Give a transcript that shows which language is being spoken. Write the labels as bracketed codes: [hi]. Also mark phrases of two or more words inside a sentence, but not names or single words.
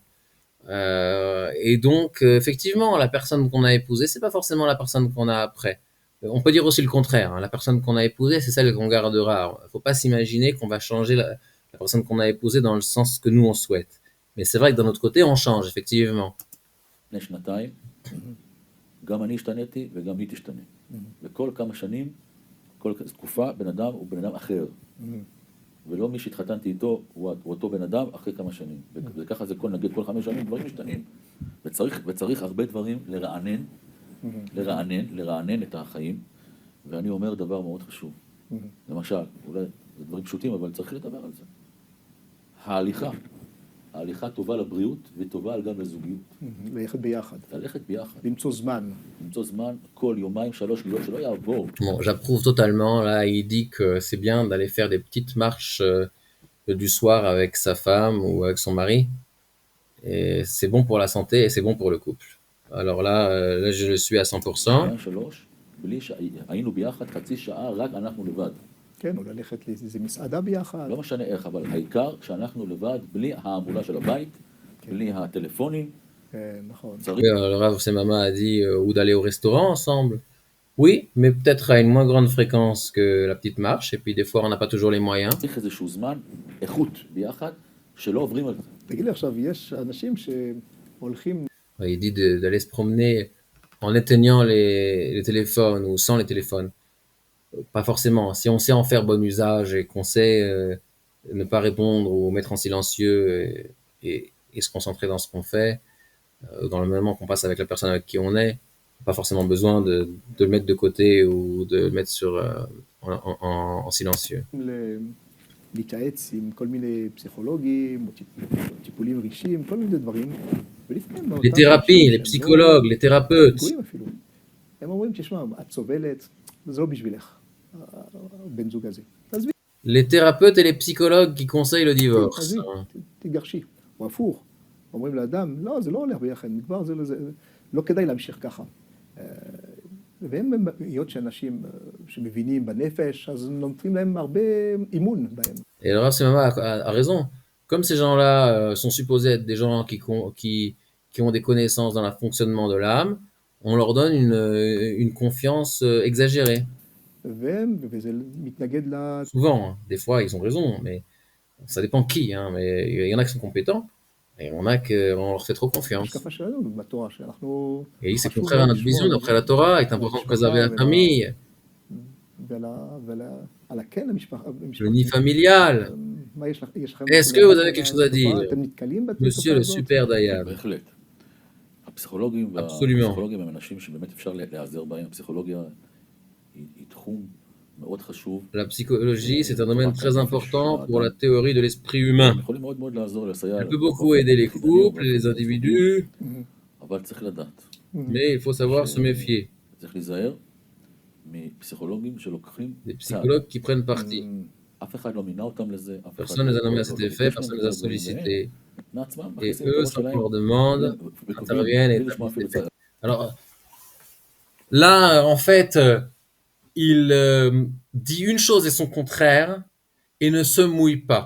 [fr] Et donc, effectivement, la personne qu'on a épousée, c'est pas forcément la personne qu'on a après. On peut dire aussi le contraire, hein. La personne qu'on a épousée, c'est celle qu'on gardera. Il faut pas s'imaginer qu'on va changer la personne qu'on a épousée dans le sens que nous on souhaite. Mais c'est vrai que d'un autre côté, on change, effectivement. [he] גם אני השתניתי וגם היא תשתנה. וכל כמה שנים, כל תקופה, בן אדם הוא בן אדם אחר. ולא מי שהתחתנתי איתו הוא אותו בן אדם אחרי כמה שנים. וככה זה נגיד כל 5 שנים דברים משתנים. וצריך הרבה דברים לרענן את החיים. ואני אומר דבר מאוד חשוב. למשל, אולי זה דברים פשוטים, אבל צריך לדבר על זה. ההליכה טובה לבריאות וטובה גם לזוגיות. ללכת ביחד. למצוא זמן. כל יומיים 3 לילות שלא יעבור. [fr] Bon, j'approuve totalement. Là, il dit que c'est bien d'aller faire des petites marches du soir avec sa femme ou avec son mari. Et c'est bon pour la santé et c'est bon pour le couple. Alors là, je le suis à 100%. [he] היינו ביחד חצי שעה, רק אנחנו לבד. כן, או ללכת לאיזה מסעדה ביחד. לא משנה איך, אבל העיקר שאנחנו לבד, בלי ההמולה של הבית, בלי הטלפונים. כן, נכון. [fr] Le Rav Semama a dit ou d'aller au restaurant ensemble. Oui, mais peut-être à une moins grande fréquence que la petite marche, et puis des fois on n'a pas toujours les moyens. [he] צריך איזשהו זמן, איכות ביחד, שלא עוברים על זה. תגיד לי עכשיו, יש אנשים שהולכים... [fr] Il dit d'aller se promener en éteignant les téléphones ou sans les téléphones. Pas forcément. Si on sait en faire bon usage et qu'on sait ne pas répondre ou mettre en silencieux et se concentrer dans ce qu'on fait, dans le moment qu'on passe avec la personne avec qui on est, pas forcément besoin de le mettre de côté ou de le mettre en silencieux. [he] להתייעץ עם כל מיני פסיכולוגים, או טיפולים רגשיים, כל מיני דברים. [fr] Les thérapies, les psychologues, les thérapeutes. [he] הם אומרים, תשמע, את סובלת, זה לא בשבילך, הבן זוג הזה. [fr] Les thérapeutes et les psychologues qui conseillent le divorce. [he] תגרשי, או הפוך. אומרים לאדם, לא, זה לא הולך ביחד, כבר זה לא כדאי להמשיך ככה. והם, היות שאנשים שמבינים בנפש, אז נותנים להם הרבה אימון בהם. [fr] Et le Rav Semama a raison. Comme ces gens-là sont supposés être des gens qui ont des connaissances dans le fonctionnement de l'âme, on leur donne une confiance exagérée. [he] וזה מתנגד [fr] Souvent, hein. Des fois, ils ont raison, mais ça dépend qui, hein. Mais il y en a qui sont compétents, et il y en a qu'on leur fait trop confiance. [he] להשקפה שלנו בתורה, שאנחנו... [fr] Et c'est [he] חשוב [fr] contraire à [he] מאוד [fr] notre vision. [he] לשמור [fr] D'après la Torah, il est [he] על [fr] important de préserver [he] המשפחה [fr] la famille, [he] על הקן [fr] le nid [he] המשפחתי. [fr] familial. [he] מה יש לכם [fr] Est-ce que vous avez quelque chose à dire, [he] אתם נתקלים [fr] monsieur [he] בתופעה [fr] le [he] הזאת? [fr] super Dayan? [he] בהחלט. הפסיכולוגים [fr] Absolument. [he] הם אנשים שבאמת אפשר להיעזר בהם. הפסיכולוגיה היא תחום מאוד חשוב. [fr] La psychologie, c'est un domaine très important pour la théorie de l'esprit humain. [he] הם יכולים מאוד מאוד לעזור, לסייע. [fr] Elle peut beaucoup aider les couples, les individus, [he] אבל צריך לדעת. [fr] mais il faut savoir se méfier [he] צריך להיזהר מפסיכולוגים שלוקחים [fr] des psychologues qui prennent parti. [he] אף אחד לא מינה אותם לזה. [fr] Personne ne les a nommés à cet effet, personne ne les a sollicités. Et eux, sans qu'on leur demande, interviennent et établissent des faits. Alors, là, en fait, il dit une chose et son contraire et ne se mouille pas.